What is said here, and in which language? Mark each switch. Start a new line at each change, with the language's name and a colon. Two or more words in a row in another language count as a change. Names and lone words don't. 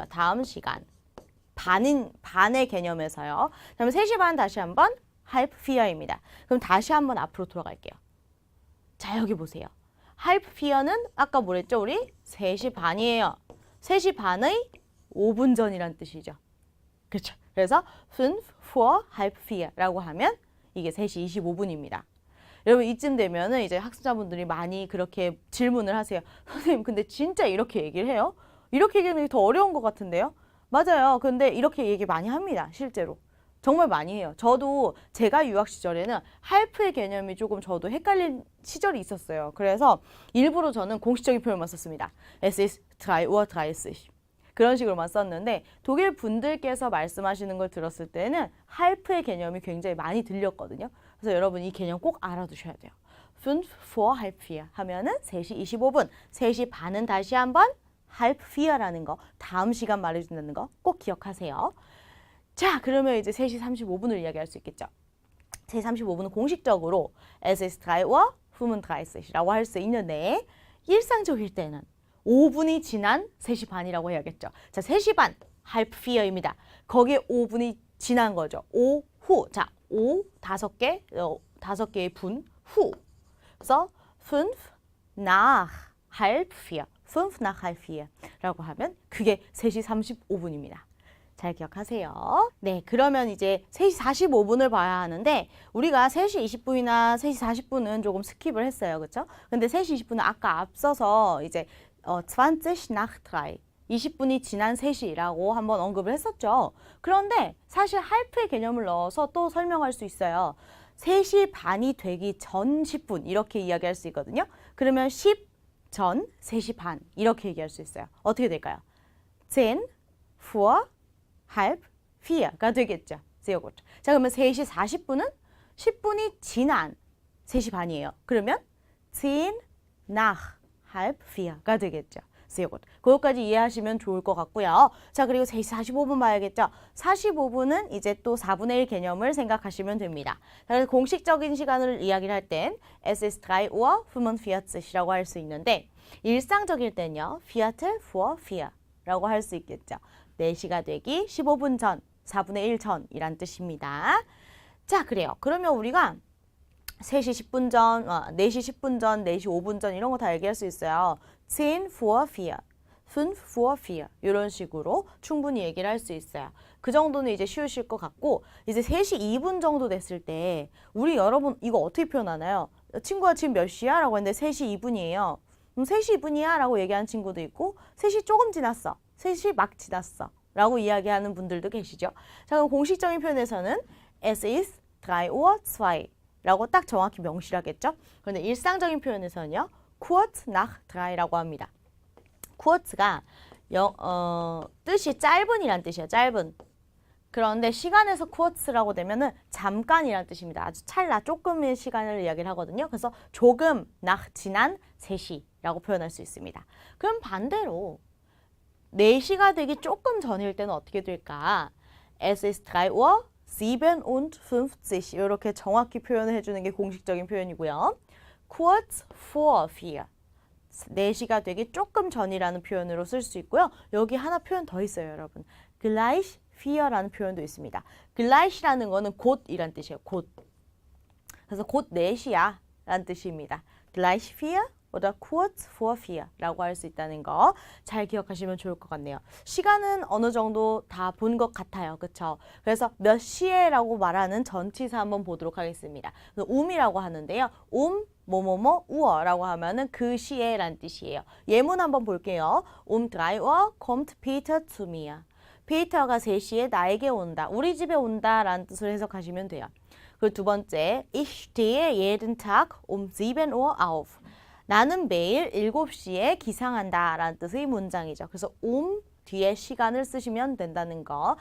Korean: 다음 시간. 반의 개념에서요. 그럼 3시 반 다시 한번
German: halb 4
Korean: 입니다. 그럼 다시 한번 앞으로 돌아갈게요. 자, 여기 보세요.
German: halb 4
Korean: 는 아까 뭐랬죠? 우리 3시 반이에요. 3시 반의 5분 전이란 뜻이죠. 그렇죠. 그래서
German: 5 vor halb 4
Korean: 라고 하면 이게 3시 25분입니다. 여러분 이쯤 되면은 이제 학습자분들이 많이 그렇게 질문을 하세요. 선생님 근데 진짜 이렇게 얘기를 해요? 이렇게 얘기하는 게 더 어려운 것 같은데요? 맞아요. 근데 이렇게 얘기 많이 합니다. 실제로. 정말 많이 해요. 저도 제가 유학 시절에는 할프의 개념이 조금 저도 헷갈린 시절이 있었어요. 그래서 일부러 저는 공식적인 표현만 썼습니다.
German: Es ist 3 Uhr 30.
Korean: 그런 식으로만 썼는데 독일 분들께서 말씀하시는 걸 들었을 때는 할프의 개념이 굉장히 많이 들렸거든요. 그래서 여러분 이 개념 꼭 알아두셔야 돼요.
German: 5 vor halb 4
Korean: 하면은 3시 25분, 3시 반은 다시 한번
German: halb 4
Korean: 라는 거, 다음 시간 말해준다는 거 꼭 기억하세요. 자, 그러면 이제 3시 35분을 이야기할 수 있겠죠. 3시 35분은 공식적으로
German: Es ist 3 Uhr 35
Korean: 라고 할 수 있는데 일상적일 때는 5분이 지난 3시 반이라고 해야겠죠. 자, 3시 반
German: halb vier
Korean: 입니다. 거기에 5분이 지난 거죠. 오후. 자, 5 개의 분 후. 그래서 5 nach halb vier.
German: 5 nach halb vier
Korean: 라고 하면 그게 3시 35분입니다. 잘 기억하세요. 네, 그러면 이제 3시 45분을 봐야 하는데 우리가 3시 20분이나 3시 40분은 조금 스킵을 했어요. 그렇죠? 근데 3시 20분은 아까 앞서서 이제
German: 20 nach 3
Korean: 20분이 지난 3시라고 한번 언급을 했었죠. 그런데 사실 할프의 개념을 넣어서 또 설명할 수 있어요. 3시 반이 되기 전 10분 이렇게 이야기할 수 있거든요. 그러면 10 전 3시 반 이렇게 얘기할 수 있어요. 어떻게 될까요?
German: 10 vor halb vier
Korean: 가 되겠죠.
German: sehr gut.
Korean: 자, 그러면 3시 40분은 10분이 지난 3시 반이에요. 그러면
German: 10 nach halb vier
Korean: 가 되겠죠.
German: sehr gut.
Korean: 그것까지 이해하시면 좋을 것 같고요. 자, 그리고 3시 45분 봐야겠죠. 45분은 이제 또 4분의 1 개념을 생각하시면 됩니다. 그래서 공식적인 시간을 이야기를 할 땐
German: es ist 3 Uhr 45
Korean: 이라고 할 수 있는데 일상적일 때는요.
German: Viertel vor 4
Korean: 라고 할 수 있겠죠. 4시가 되기 15분 전, 4분의 1 전이란 뜻입니다. 자, 그래요. 그러면 우리가 3시 10분 전, 4시 10분 전, 4시 5분 전 이런 거 다 얘기할 수 있어요.
German: 10 vor 4, 5 vor 4
Korean: 이런 식으로 충분히 얘기를 할 수 있어요. 그 정도는 이제 쉬우실 것 같고 이제 3시 2분 정도 됐을 때 우리 여러분 이거 어떻게 표현하나요? 친구가 지금 몇 시야? 라고 했는데 3시 2분이에요. 그럼 3시 2분이야? 라고 얘기하는 친구도 있고 3시 조금 지났어. 3시 막 지났어. 라고 이야기하는 분들도 계시죠. 자, 그럼 공식적인 표현에서는
German: es ist 3 Uhr 2
Korean: 라고 딱 정확히 명시하겠죠. 그런데 일상적인 표현에서는요.
German: kurz nach 3
Korean: 라고 합니다. kurz가 뜻이 짧은이란 뜻이에요. 짧은. 그런데 시간에서 kurz라고 되면은 잠깐이란 뜻입니다. 아주 찰나 조금의 시간을 이야기를 하거든요. 그래서 조금 nach 지난 3시라고 표현할 수 있습니다. 그럼 반대로 4시가 되기 조금 전일 때는 어떻게 될까?
German: Es ist 3 Uhr 57
Korean: 이렇게 정확히 표현을 해주는 게 공식적인 표현이고요.
German: kurz vor 4
Korean: 4시가 되기 조금 전이라는 표현으로 쓸 수 있고요. 여기 하나 표현 더 있어요, 여러분.
German: gleich 4
Korean: 라는 표현도 있습니다. gleich라는 거는 곧이란 뜻이에요. 곧. 그래서 곧 4시야 라는 뜻입니다.
German: gleich 4 oder kurz vor 4
Korean: 라고 할 수 있다는 거 잘 기억하시면 좋을 것 같네요. 시간은 어느 정도 다 본 것 같아요. 그렇죠? 그래서 몇 시에라고 말하는 전치사 한번 보도록 하겠습니다. 이라고 하는데요. 뭐뭐뭐 우어라고 하면은 그 시에라는 뜻이에요. 예문 한번 볼게요.
German: 3 Uhr kommt Peter zu mir.
Korean: 피터가 3시에 나에게 온다. 우리 집에 온다 라는 뜻을 해석하시면 돼요. 그리고 두 번째,
German: Ich stehe jeden Tag 7 Uhr auf.
Korean: 나는 매일 7시에 기상한다 라는 뜻의 문장이죠. 그래서 뒤에 시간을 쓰시면 된다는 거.